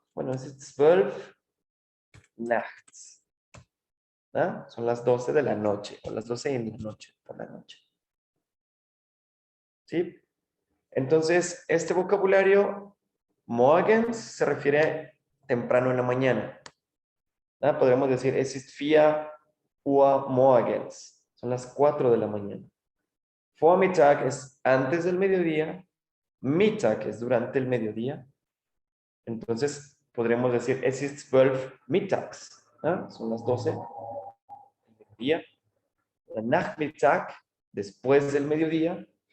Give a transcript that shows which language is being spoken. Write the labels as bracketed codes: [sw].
[de] Bueno, es ist 12 nachts. ¿Ah? [es] Son las 12 de la noche, o las 12 en la noche, por la noche. ¿Sí? Entonces, este vocabulario, morgens, se refiere temprano en la mañana. ¿Ah? Podríamos decir, [de] es ist 4 Uhr morgens. [es] Son las 4 de la mañana. Vormittag es antes del mediodía. Mittag es durante el mediodía. Entonces, podríamos decir, [de] es ist 12 mittags. [es] ¿Ah? Son las 12 del mediodía. Nachmittag, después del mediodía.